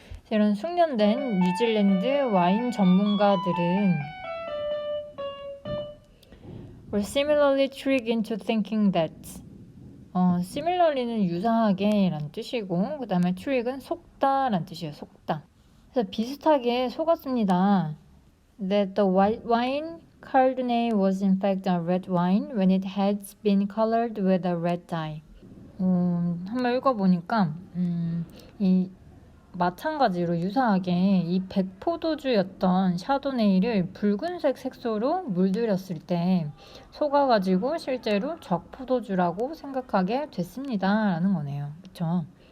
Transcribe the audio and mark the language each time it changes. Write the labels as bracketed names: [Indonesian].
[Korean] 이런 숙련된 뉴질랜드 와인 전문가들은 [English] were similarly tricked into thinking that [Korean] similarly는 유사하게 라는 뜻이고 그 다음에 trick은 속다 라는 뜻이에요. 속다. 그래서 비슷하게 속았습니다. [English] That the white wine Chardonnay was in fact a red wine when it had been colored with a red dye. [Korean] 한번 읽어보니까 이 마찬가지로 유사하게 이 백포도주였던 샤도네이를 붉은색 색소로 물들였을 때 속아가지고 실제로 적포도주라고 생각하게 됐습니다. 라는 거네요. 그쵸?